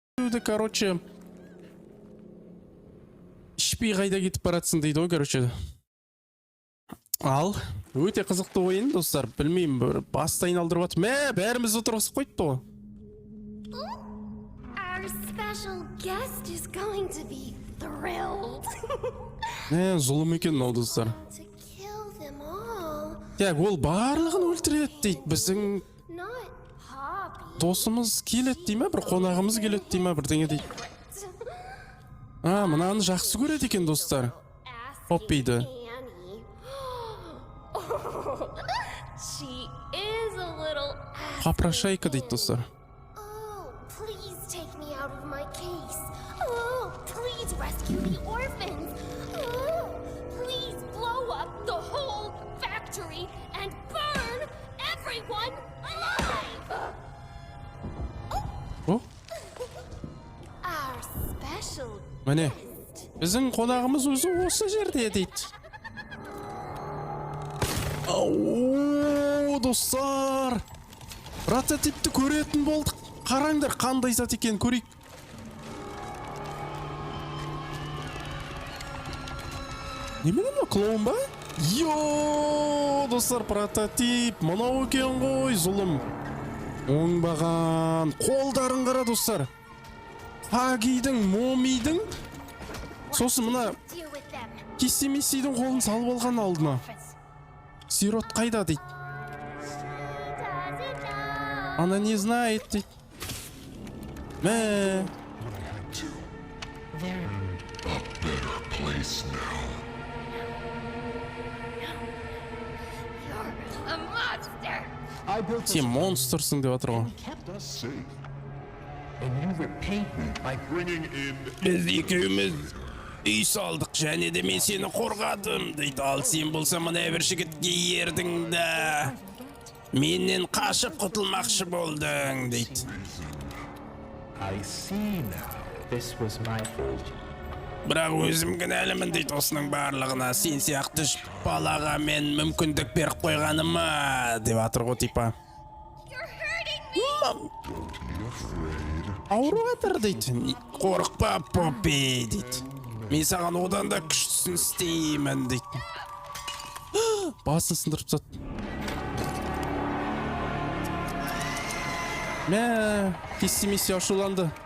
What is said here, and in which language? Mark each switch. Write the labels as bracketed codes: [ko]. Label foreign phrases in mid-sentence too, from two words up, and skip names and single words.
[kk] біреуді, короче, ішпей қайда кетіп баратсың дейді ғой, короче. Ал, өте қызықты ойын, достар. Білмеймін, бір басты айналдырып атып. Бәріміз отырғысып қойыпты ғой. [en] Our special guest is going to be thrilled. [kk] Зұлым екен мынау, достар. [en] To kill them all. [kk] Так, ол барлығын өлтіреді дейді. Біздің [en] Not Poppy. [kk] досымыз келеді дей ме, бір қонағымыз келеді дей ме, бірдеңе дейді. Мынаны жақсы көреді екен, достар. Поппиді. [en] Annie. She is a little [kk] Қапрашайка дейді, достар. [en] Oh, please take me out of my case. Oh, please rescue the orphans. Oh, please blow up the whole factory and burn everyone alive. [kk] О, [en] Our special [kk] міне, [en] guest. [kk] біздің қонағымыз өзі осы жерде дейді. Ау, достар. Прототипті көретін болдық. Қараңдар, қандай зат екен, көрейік. Немене мына клоун ба? Йо, достар, прототип. Мынау екен ғой, зұлым. Оңбаған. Қолдарын қара, достар. Хагидің, момидің. Сосын мына [en] Deal with them. [kk] Кисси-миссидің қолын салып алған алдына. Сирот қайда дейді. [en] Doesn't know. [ru] Она не знает [kk] дейді. Мә. [en] Place now. You're a monster. I built [kk] Сен [en] this [kk] монстрсың деп жатыр ғой. [en] kept us Safe. and you repaid me by Bringing in [kk] Біз екеуміз үй салдық, және де мен сені қорғадым дейді. Ал сен болса мына бір жігітке ердің да. Менен қашып құтылмақшы болдың дейді. [en] I see now. This was my fault. [kk] Бірақ өзім кінәлімін дейді осының барлығына. Сен сияқты балаға мен мүмкіндік беріп қойғаныма деп жатыр ғой типа. [en] You're hurting me. [kk] Ауру жатыр дейді. Қорықпа, Поппи дейді. Мен саған одан да күштісін істеймін дейді. Басын сындырып тастады. Мә, Кисси-мисси ашуланды.